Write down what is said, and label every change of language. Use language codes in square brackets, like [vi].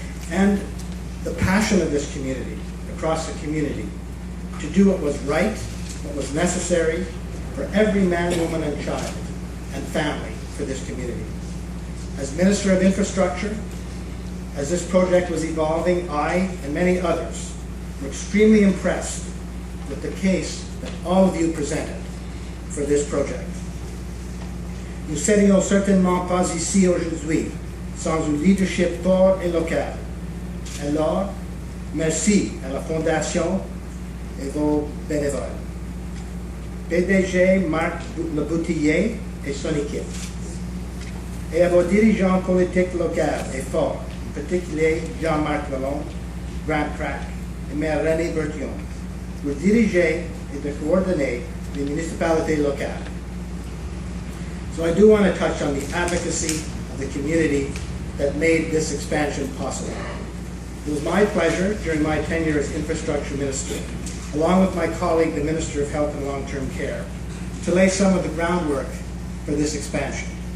[en] And the passion of this community, across the community, to do what was right, what was necessary for every man, woman, and child, and family for this community. As Minister of Infrastructure, as this project was evolving, I and many others were extremely impressed with the case that all of you presented for this project. [fr] Nous serions certainement pas ici aujourd'hui sans un leadership fort et local. Alors, merci à la Fondation et vos bénévoles. PDG Marc Le Boutillier et son équipe. Et à vos dirigeants politiques locaux et forts, en particulier Jean-Marc Lalonde, Grant Crack et Maire René Bertillon, pour diriger et de coordonner les municipalités locales. [en] So I do want to touch on the advocacy of the community that made this expansion possible. It was my pleasure during my tenure as Infrastructure Minister, along with my colleague, the Minister of Health and Long-Term Care, to lay some of the groundwork for this expansion.